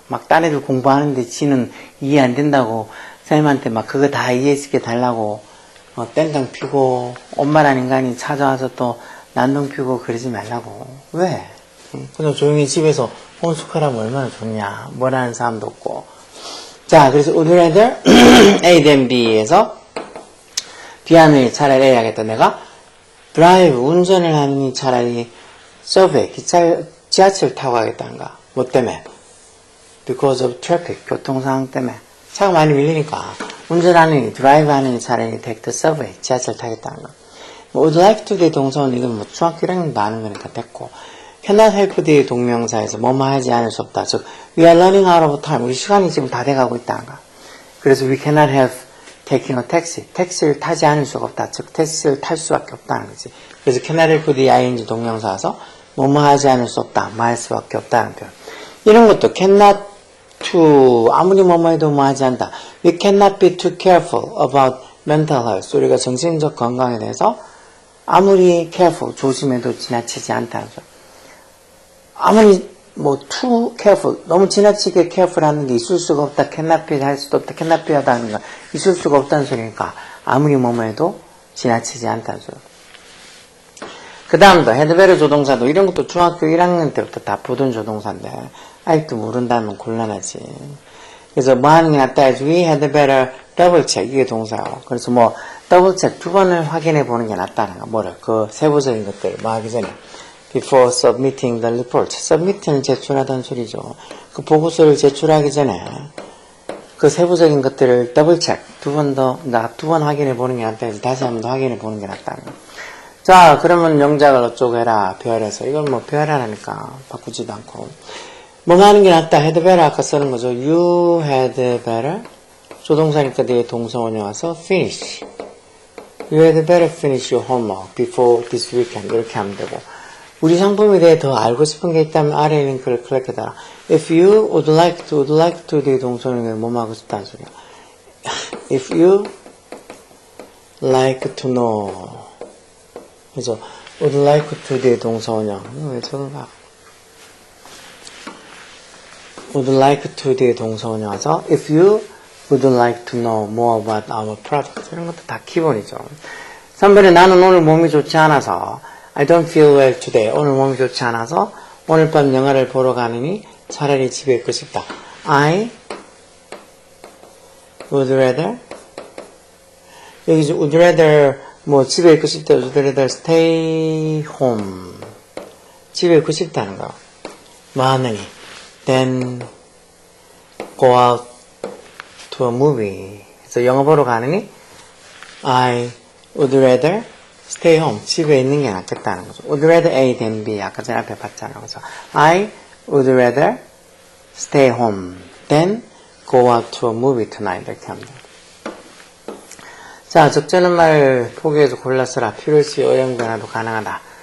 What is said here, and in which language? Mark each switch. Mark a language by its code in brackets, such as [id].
[ko] 막 딴 애들 공부하는데 지는 이해 안 된다고 선생님한테 막 그거 다 이해시켜 달라고 땡깡 피고 엄마란 인간이 찾아와서 또 난동 피고 그러지 말라고. 왜? 그냥 조용히 집에서 홈스쿨하면 얼마나 좋냐. 뭐라는 사람도 없고. 자, 그래서 would rather A than B에서 B하느니 차라리 A 하겠다. 내가 드라이브 운전을 하느니 차라리 서브웨이 지하철 타고 가겠다는가. 뭐 때문에? [en] Because of traffic [ko] 교통 상황 때문에. 차가 많이 밀리니까 운전하느니 드라이브 하느니 차라리 [en] take the subway [ko] 지하철 타겠다는 거. would like to 대 동사는 이건 뭐 중학교 1학년도 아는 거니까 됐고 cannot help 대 동명사에서 뭐뭐 하지 않을 수 없다. 즉 [en] we are running out of time. [ko] 우리 시간이 지금 다 돼가고 있다는 거. 그래서 [en] we cannot have taking a taxi. [ko] 택시를 타지 않을 수가 없다. 즉 택시를 탈 수밖에 없다는 거지. 그래서 cannot help 대 ing 동명사에서 뭐뭐 하지 않을 수 없다. 뭐 할 수밖에 없다는 표현. 이런 것도 cannot to 아무리 뭐뭐 해도 뭐 하지 않다. [en] We cannot be too careful about mental health. [ko] 우리가 정신적 건강에 대해서 아무리 careful 조심해도 지나치지 않다는 거. 아무리 뭐 too careful 너무 지나치게 careful 하는 게 있을 수가 없다. cannot be 할 수도 없다. cannot be 하다는 거 있을 수가 없다는 소리니까 아무리 뭐뭐 해도 지나치지 않다는 소리. 그 다음도 had better 조동사도 이런 것도 중학교 1학년 때부터 다 보던 조동사인데 아직도 모른다면 곤란하지. 그래서 뭐 하는 게 낫다 해서 [en] we had better double check [ko] 이게 동사고. 그래서 뭐 double check 두 번을 확인해 보는 게 낫다는 거. 뭐를 그 세부적인 것들을 뭐 하기 전에 [en] before submitting the report. [ko] submit는 제출하다는 소리죠. 그 보고서를 제출하기 전에 그 세부적인 것들을 double check 두 번 확인해 보는 게 낫다 해서 다시 한 번 더 확인해 보는 게 낫다는 거. 자, 그러면 영작을 어쩌고 해라. 별에서. 이걸 뭐 별하라니까 바꾸지도 않고. 뭐 하는 게 낫다. had better 아까 쓰는 거죠. [en] You had better. [ko] 조동사니까 뒤에 동사원이 와서 [en] finish. You had better finish your homework before this weekend. [ko] 이렇게 하면 되고. 우리 상품에 대해 더 알고 싶은 게 있다면 아래 링크를 클릭해달라. If you would like to 뒤에 동사는 뭐뭐 하고 싶다는 소리야. [en] If you like to know. [ko] 그래서 would like to 뒤에 동사원형. 왜 저런가? [en] would like to [ko] 뒤에 동사원형 와서 [en] if you would like to know more about our product. [ko] 이런 것도 다 기본이죠. 3번에 나는 오늘 몸이 좋지 않아서 [en] I don't feel well today. [ko] 오늘 몸이 좋지 않아서 오늘 밤 영화를 보러 가느니 차라리 집에 있고 싶다. I would rather 여기 would rather 뭐 집에 있고 싶다. [en] would rather stay home. [ko] 집에 있고 싶다는 거. 뭐 하느니 [en] then go out to a movie. [ko] 그래서 영화 보러 가느니 [en] I would rather stay home. [ko] 집에 있는 게 낫겠다는 거죠. [en] would rather A than B. [ko] 아까 전에 앞에 봤잖아요. 그래서 [en] I would rather stay home than go out to a movie tonight. [ko] 이렇게 합니다. 자, 적절한 말 포기해서 골라서라. 필요시 어용 변화도 가능하다.